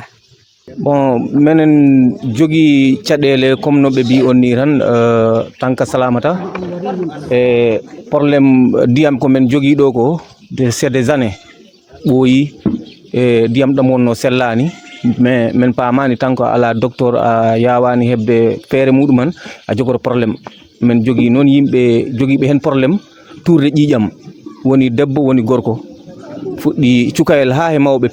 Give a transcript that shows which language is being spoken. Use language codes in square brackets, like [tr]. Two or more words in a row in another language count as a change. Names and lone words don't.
[ff] bon menen jogii caɗeele comme no ɓe mbi on ni tan tanka Salamata e probléme ndiyam ko men jogii ɗo ko [fr] c'est des années [ff] ɓooyi e ndiyam ɗam wonno sellaani mais men paamani tan ko ala docteur a yawani hebde feere muɗuman a jogoto probléme men jogii noon yimɓe jogiiɓe hen probléme tourde ƴiiƴam woni debbo woni gorko fuɗɗi cukayel ha he mawɓe